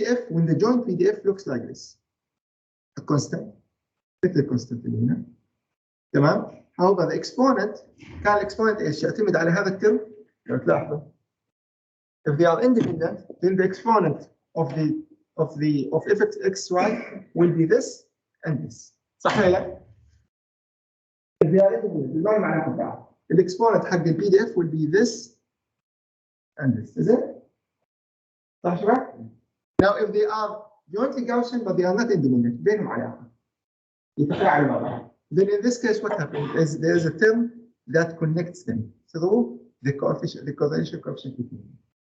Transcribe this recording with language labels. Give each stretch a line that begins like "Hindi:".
English: When the joint PDF looks like this, a constant,
Arabic: مثل الكونستانت اللي هنا. تمام؟
English: However, the exponent
Arabic: كان الاكسبوننت ايش؟ يعتمد على هذا الترم لو تلاحظوا.
English: If they are independent, then the exponent of fxy will be this and this.
Arabic: صح ولا لا؟
English: If they are independent,
Arabic: ما معناته بعض. الاكسبوننت حق البي دي اف
English: will be this and this, is it?
Arabic: صح شباب؟
English: Now if they are jointly Gaussian but they are not independent,
Arabic: بينهم علاقة. يتفاعلوا مع بعض.
English: Then in this case, what happens is there is a term that connects them through the correlation coefficient between them.